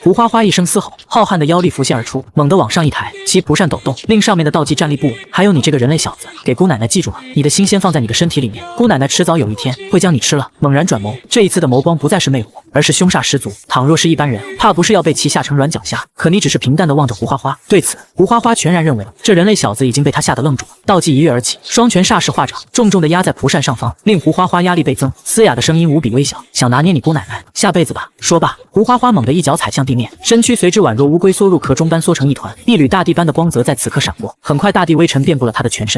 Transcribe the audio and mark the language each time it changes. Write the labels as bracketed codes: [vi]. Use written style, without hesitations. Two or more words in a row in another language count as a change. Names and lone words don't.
[zh] 胡花花一聲嘶吼，浩瀚的妖力浮現而出，猛地往上一抬，其蒲扇抖動，令上面的道濟站立不穩。還有你這個人類小子，給姑奶奶記住了，你的心先放在你的身體裡面，姑奶奶遲早有一天會將你吃了。猛然轉眸，這一次的眸光不再是魅惑，而是兇煞十足。倘若是一般人，怕不是要被其下成軟腳蝦。可你只是平淡地望着胡花花，對此胡花花全然認為了，這人類小子已經被他嚇得愣住了。道濟一躍而起，雙拳煞勢化掌，重重地壓在蒲扇上方，令胡花花壓力倍增。嘶啞的聲音無比微小，想拿捏你姑奶奶，下輩子吧。說罷，胡花花猛地一腳踩向地面，身軀隨之宛若烏龜縮入殼中般縮成一團，一縷大地般的光澤在此刻閃過，很快大地微塵遍布了他的全身。